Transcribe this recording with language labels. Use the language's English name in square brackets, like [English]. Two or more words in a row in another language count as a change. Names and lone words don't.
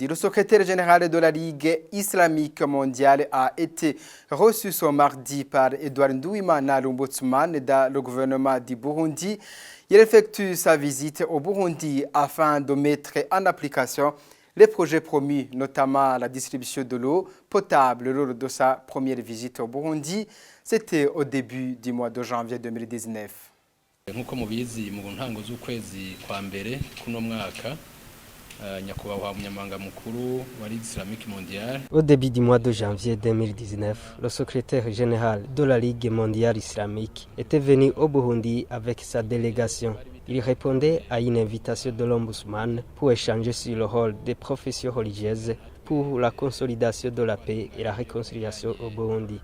[French] Le secrétaire général de la Ligue islamique mondiale a été reçu ce mardi par Edouard Nduwimana, l'ombudsman dans le gouvernement du Burundi. Il effectue sa visite au Burundi afin de mettre en application les projets promis, notamment la distribution de l'eau potable lors de sa première visite au Burundi. C'était au début du mois de janvier 2019. [Rundi] Nk'uko mubizi mu ntango z'ukwezi kwa mbere kuno mwaka nyakubahwa umunyamabanga mukuru wa [French] Ligue islamique mondiale. Au début du mois de janvier 2019, le secrétaire général de la Ligue mondiale islamique était venu au Burundi avec sa délégation. Il répondait à une invitation de l'ombudsman pour échanger sur le rôle des professions religieuses pour la consolidation de la paix et la réconciliation au Burundi.